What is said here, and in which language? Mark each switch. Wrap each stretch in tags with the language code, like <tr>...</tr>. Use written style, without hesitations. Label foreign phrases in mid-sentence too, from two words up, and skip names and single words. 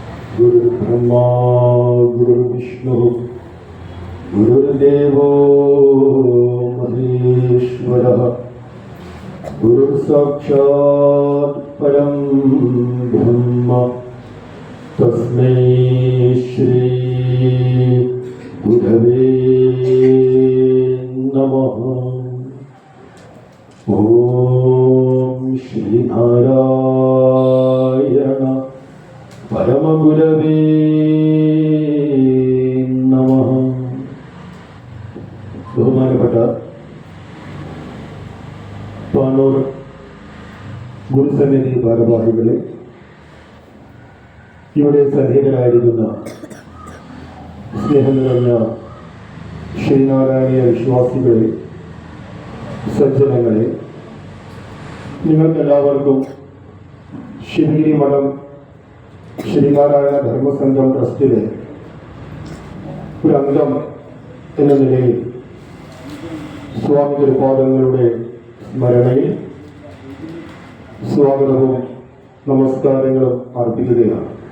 <sa>गुरुर्ब्रह्मा गुरुर्विष्णुः गुरुर्देवो महेश्वरः गुरुर्साक्षात् परं ब्रह्म तस्मै श्री गुरवे नमः। ओम श्रीनारायण परमगुरवे नमः।</sa> <ml>ബഹുമാനപ്പെട്ട പാനൂർ ഗുരുസന്നിധി ഭാരവാഹികളെ, ഇവിടെ സന്നിഹിതരായിരിക്കുന്ന സ്നേഹം നിറഞ്ഞ ശ്രീനാരായണീയ വിശ്വാസികളെ, സജ്ജനങ്ങളെ, നിങ്ങൾക്കെല്ലാവർക്കും ശിവഗിരി മഠം ശ്രീനാരായണ ധർമ്മസംഘം ട്രസ്റ്റിലെ ഒരു അംഗം എന്ന നിലയിൽ സ്വാമി തിരുപാദങ്ങളുടെ സ്മരണയിൽ സ്വാഗതവും നമസ്കാരങ്ങളും അർപ്പിക്കുകയാണ്.</ml>